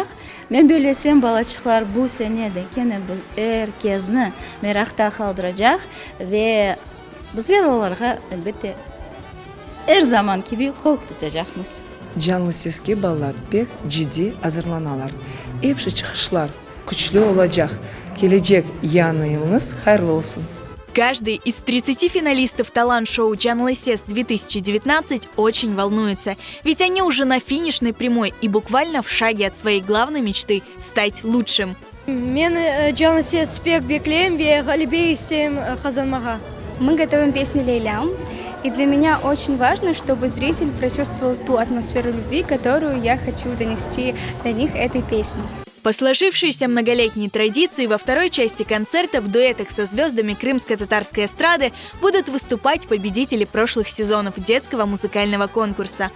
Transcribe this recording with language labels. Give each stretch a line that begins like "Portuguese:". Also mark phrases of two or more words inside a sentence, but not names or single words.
Crimean Tatar: Men belesem balaçıklar bu sene de kene biz herkesini merakta kaldıracak ve bizler onlara elbette her zaman gibi kol tutacakmız. Canlı Ses'ke ballar pek ciddi hazırlanalar. Hepsi çıkışlar güçlü olacak. Gelecek yanınız hayırlı olsun.
Russian: Каждый из 30 финалистов талант-шоу Canlı Ses 2019 очень волнуется, ведь они уже на финишной прямой и буквально в шаге от своей главной мечты – стать лучшим.
Crimean Tatar: Мен Canlı Ses pek bekleyim ve galibi isteyim kazanmağa.
Russian: Мы готовим песню «Лейлям», и для меня очень важно, чтобы зритель прочувствовал ту атмосферу любви, которую я хочу донести до них этой песней. По сложившейся многолетней традиции во второй части концерта в дуэтах со звездами крымско-татарской эстрады будут выступать победители прошлых сезонов детского музыкального конкурса.